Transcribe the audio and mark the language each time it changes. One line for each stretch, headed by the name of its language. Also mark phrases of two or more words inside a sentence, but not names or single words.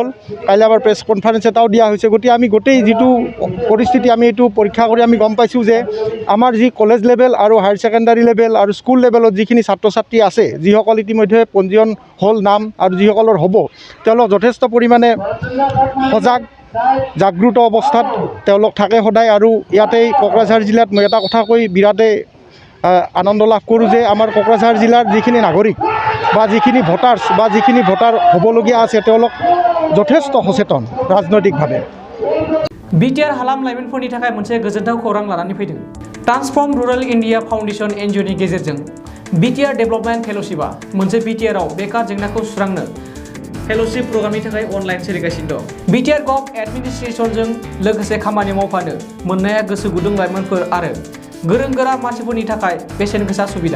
Assamese: কাইলৈ আমাৰ
English: press conference
Assamese: এটাও দিয়া হৈছে। গতিকে আমি গোটেই যিটো পৰিস্থিতি আমি এইটো পৰীক্ষা কৰি আমি গম পাইছোঁ যে আমাৰ যি
English: college level
Assamese: আৰু
English: higher secondary level
Assamese: আৰু স্কুল লেভেলত যিখিনি ছাত্ৰ ছাত্ৰী আছে, যিসকল ইতিমধ্যে পঞ্জীয়ন হ'ল নাম আৰু যিসকলৰ হ'ব, তেওঁলোক যথেষ্ট পৰিমাণে সজাগ জাগ্ৰত অৱস্থাত তেওঁলোক থাকে সদায়। আৰু ইয়াতেই কোকৰাঝাৰ জিলাত মই এটা কথা কৈ বিৰাটেই আনন্দ লাভ কৰোঁ যে আমাৰ কোকৰাঝাৰ জিলাৰ যিখিনি নাগৰিক বা যিখিনি ভোটাৰ্ছ বা যিখিনি ভোটাৰ হ'বলগীয়া আছে, তেওঁলোক যথেষ্ট সচেতন ৰাজনৈতিকভাৱে।
Bodo: बिटिआर हालाम लाइमोनफोरनि थाखाय मोनसे गोजोनथाव खौरां लानानै फैदों। ट्रान्सफर्म रुरल इन्डिया फाउन्डेसन एनजिअनि गेजेरजों बिटिआर डेभेलपमेन्ट फेल'शिपआ मोनसे बिटिआरआव बेकार जेंनाखौ सुस्रांनो फेल'शिप प्रग्रामनि थाखाय अनलाइन सोलिगासिनो दं। बिटिआर गभ एडमिनिस्ट्रेसनजों लोगोसे खामानि मावफानो मोननाया गोसो गुदुं लाइमोनफोर आरो गोरों गोरा मानसिफोरनि थाखाय बेसेन गोसा सुबिदा।